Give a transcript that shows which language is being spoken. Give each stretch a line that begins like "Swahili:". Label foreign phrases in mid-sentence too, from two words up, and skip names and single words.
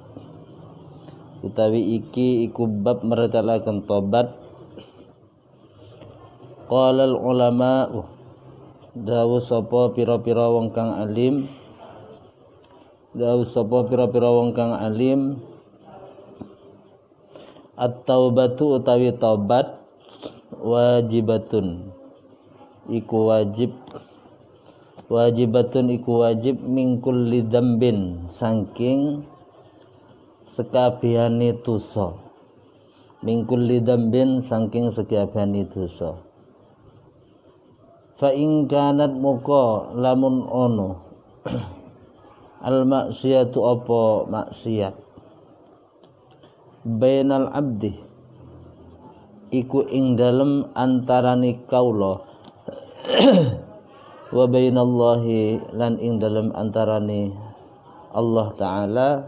Arabic: Qala al ulama
Javanese: dawu sapa pira-pira wong kang alim at-taubatu utawi tobat wajibatun iku wajib
Arabic: min kulli dzambin
Javanese: saking sekabehane dosa
Arabic: fa in kanat muka
Javanese: lamun ono
Arabic: al maksiyatu
Javanese: apa maksiat
Arabic: bainal abdi
Javanese: iku ing dalem antarane kaula
Arabic: wa bainallahi
Javanese: lan ing dalem antarane Allah taala